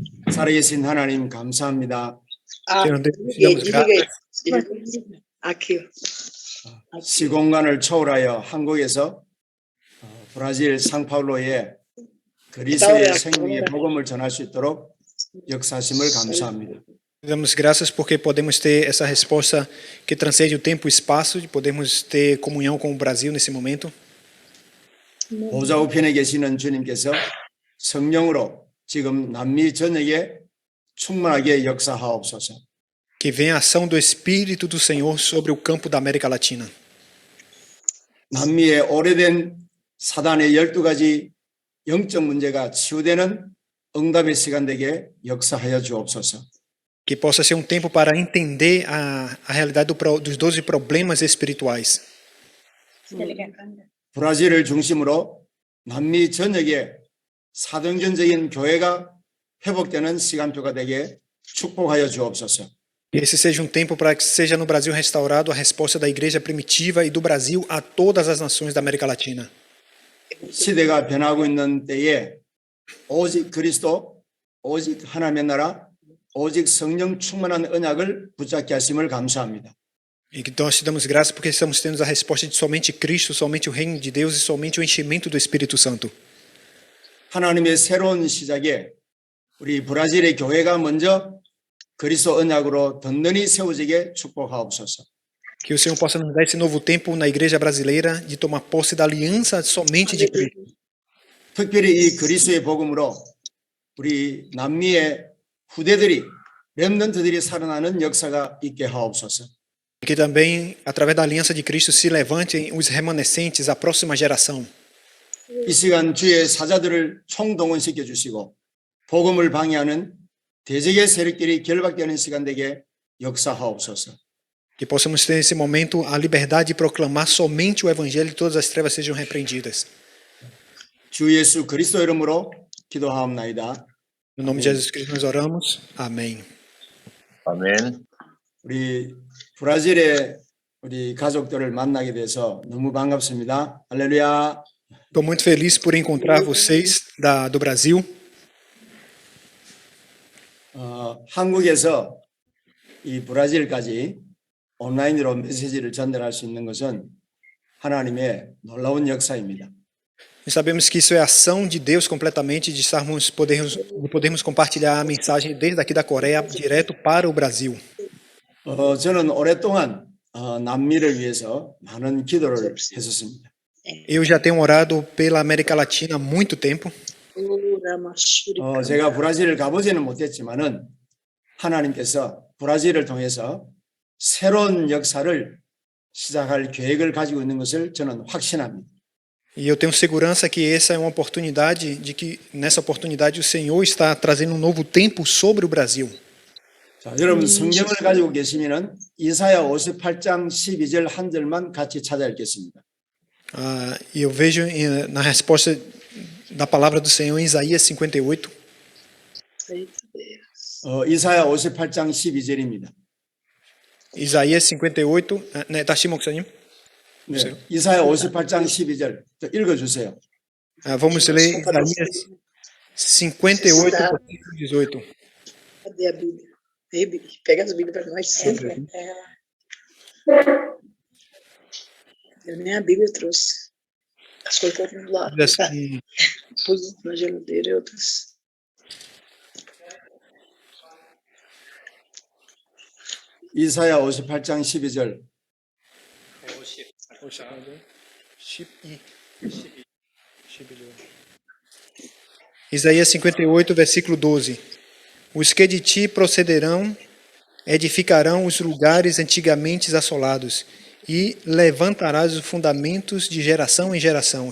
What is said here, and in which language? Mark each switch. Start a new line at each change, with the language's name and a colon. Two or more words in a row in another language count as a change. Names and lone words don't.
Korean: 살아계신 하나님 감사합니다.
Portuguese: Senhor Deus, te damos graças. Aqui.
Korean: 시공간을 초월하여 한국에서 브라질 상파울로에 그리스도의 생명의 복음을 전할 수 있도록 역사하심을 감사합니다.
Portuguese: Te damos graças porque podemos ter essa resposta que transcende o tempo e o espaço, de podermos ter comunhão com o Brasil nesse momento.
Korean: 보좌 우편에 계시는 주님께서 성령으로 지금 남미 전역에 충만하게 역사하옵소서.
Portuguese: Que venha a ação do Espírito do Senhor sobre o campo da América Latina.
Korean: 남미의 오래된 사단의 12가지 영적 문제가 치유되는 응답의 시간 되게 역사하여 주옵소서.
Portuguese: Que possa ser um tempo para entender a realidade dos 12 problemas espirituais.
Korean: 브라질을 중심으로 남미 전역에 사도행전적인 교회가 회복되는 시간표가 되게 축복하여 주옵소서.
Portuguese: Que esse seja um tempo para que seja no Brasil restaurado a resposta da igreja primitiva e do Brasil a todas as nações da América Latina.
Korean: 시대가 변하고 있는 때에 오직 그리스도, 오직 하나님의 나라, 오직 성령 충만한 언약을 붙잡게 하심을 감사합니다.
Portuguese: E que nós te damos graça porque estamos tendo a resposta de somente Cristo, somente o reino de Deus e somente o enchimento do Espírito Santo.
Korean: 하나님의 새로운 시작에 우리 브라질의 교회가 먼저 그리스도 언약으로 든든히 세워지게 축복하옵소서.
Portuguese: Que o Senhor possa nos dar esse novo tempo na igreja brasileira de tomar posse da aliança somente de Cristo.
Korean: 특별히 이 그리스도의 복음으로 우리 남미의 후대들이 렘넌트들이 살아나는 역사가 있게 하옵소서.
Portuguese: Que também, através da aliança de Cristo, se levantem os remanescentes, a próxima geração.
Korean: 이 시간 주의 사자들을 총동원시켜 주시고 복음을 방해하는 대적의 세력들이 결박되는 시간 되게 역사하옵소서.
Portuguese: Que possamos ter nesse momento a liberdade de proclamar somente o evangelho e todas as trevas sejam repreendidas.
Korean: 주 예수 그리스도 이름으로 기도하옵나이다.
Portuguese: No nome de Jesus Cristo nós oramos. Amém.
Korean: 아멘. 우리 브라질의 우리 가족들을 만나게 돼서 너무 반갑습니다. 할렐루야.
Portuguese: Estou muito feliz por encontrar vocês do Brasil.
Korean: 한국에서 이 브라질까지 온라인으로 메시지를 전달할 수 있는 것은 하나님의 놀라운 역사입니다.
Portuguese: Sabemos que isso é ação de Deus completamente, de podermos compartilhar a mensagem desde aqui da Coreia direto para o Brasil.
Korean: 저는 오랫동안 남미를 위해서 많은 기도를 했었습니다.
Portuguese: Eu já tenho orado pela América Latina há muito tempo.
Korean: 제가 브라질을 가보지는 못했지만은 하나님께서 브라질을 통해서 새로운 역사를 시작할 계획을 가지고 있는 것을 저는 확신합니다.
Portuguese: E eu tenho segurança que essa é uma oportunidade, de que nessa oportunidade o Senhor está trazendo um novo tempo sobre o Brasil.
Korean: 자, 여러분 성경을 가지고 계시면은 이사야 58장 12절 한 절만 같이 찾아 읽겠습니다.
Portuguese: E eu vejo na resposta da palavra do Senhor em Isaías 58.
Korean: 이사야 58장 12절입니다. Isaías 58, 네, 다시 목사님. 네, 이사야 58장 12절 읽어주세요.
Portuguese: Vamos ler Isaías 58, versículo 18. Cadê a Bíblia? Pega as Bíblias para nós sempre. Eu nem a Bíblia trouxe. As coisas estão do lado. Pus na geladeira e outras.
Korean: 이사야 58장 12절.
Portuguese: Isaías 58, versículo 12. Os que de ti procederão edificarão os lugares antigamente assolados e levantarás os fundamentos de geração em geração.